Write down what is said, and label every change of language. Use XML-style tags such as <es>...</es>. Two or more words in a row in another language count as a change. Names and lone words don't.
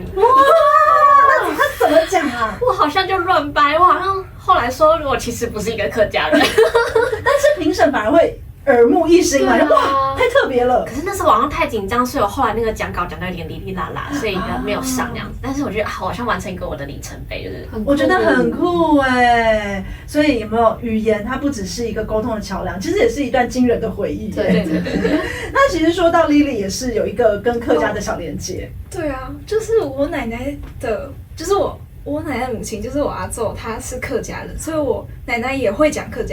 <zh>哇，那他怎麼講啊？我好像就亂掰，我好像後來說我其實不是一個客家人，但是評審反而會耳目一新嘛，哇，太特別了。可是那時候網上太緊張，所以我後來那個講稿講到有點哩哩啦啦，所以沒有上那樣子。但是我覺得好像完成一個我的里程碑，就是我覺得很酷哎。所以有沒有語言，它不只是一個溝通的橋樑，其實也是一段驚人的回憶。對。那其實說到 Lily 也是有一個跟客家的小連接。對啊，就是我奶奶的，就是我奶奶的母親，就是我阿祖，她是客家人，所以我奶奶也會講客家語啊。對，但是</zh>